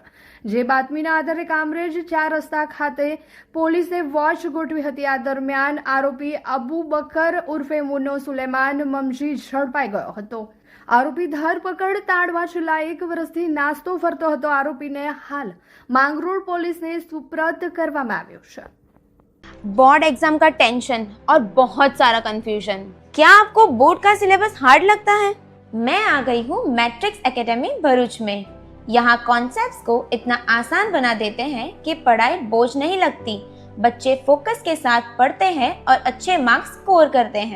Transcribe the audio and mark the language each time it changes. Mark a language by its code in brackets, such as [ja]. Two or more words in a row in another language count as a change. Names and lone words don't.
[gu] જે બાતમીના આધારે કામરેજ 4 રસ્તા ખાતે પોલીસે વોચ ગોઠવી હતી. આ દરમિયાન આરોપી અબુ બકર ઉર્ફે મુન્નો સુલેમાન મમજી ઝડપાઈ ગયો હતો. આરોપી ધરપકડ તાડવા છેલ્લા 1 વર્ષથી નાસ્તો ફરતો હતો. આરોપીને હાલ માંગરોળ પોલીસને સુપુર્દ કરવામાં આવ્યો છે. [hi] बोर्ड एग्जाम का टेंशन और बहुत सारा कंफ्यूजन. क्या आपको बोर्ड का सिलेबस हार्ड लगता है? मैं आ गई हूँ मैट्रिक्स एकेडमी भरूच में. यहाँ कॉन्सेप्ट्स को इतना आसान बना देते हैं कि पढ़ाई बोझ नहीं लगती। बच्चे फोकस के साथ पढ़ते हैं और अच्छे मार्क्स स्कोर करते हैं।